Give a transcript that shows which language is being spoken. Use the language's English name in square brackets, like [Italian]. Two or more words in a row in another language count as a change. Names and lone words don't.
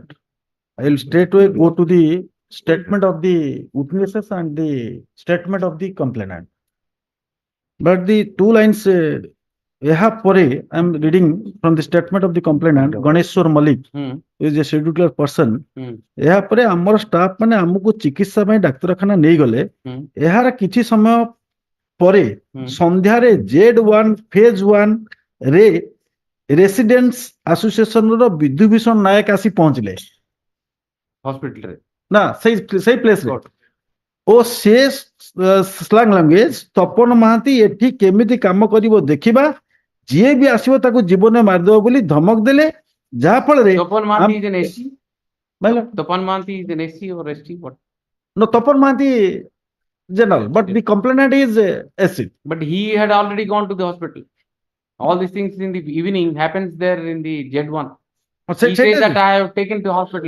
[English] I will straightway go to the statement of the witnesses and the statement of the complainant. But the two lines, I am reading from the statement of the complainant, Ganeshwar Malik, who is a scheduled person. [Odia] ଏହା ପରେ ଆମର ଷ୍ଟାଫ ମାନେ ଆମକୁ ଚିକିତ୍ସା ପାଇଁ ଡାକ୍ତରଖାନା ନେଇଗଲେ। ଏହାର କିଛି ସମୟ ପରେ ସନ୍ଧ୍ୟାରେ Z1 phase 1 ରେ ରେସିଡେଣ୍ଟସ୍ ଆସୋସିଏସନର ବିଧୁଭୂଷଣ ନାୟକ ଆସି ପହଞ୍ଚିଲେ ହସ୍ପିଟାଲରେ ନା ସେଇ ପ୍ଲେସରେ। ଓ ସେ [English] slang language [Odia] ତପନ ମହାନ୍ତି ଏଠି କେମିତି କାମ କରିବ ଦେଖିବା, ଯିଏ ବି ଆସିବ ତାକୁ ଜୀବନରେ ମାରିଦେବ ବୋଲି ଧମକ ଦେଲେ, ଯାହା ଫଳରେ [English] Tapan Mohanty is an SC. Tapan Mohanty is an SC or ST? What? No, Tapan Mohanty general, but the complainant is SC. But he had already gone to the hospital. All these things in the evening happens there in the Z1. He says that I have taken to hospital.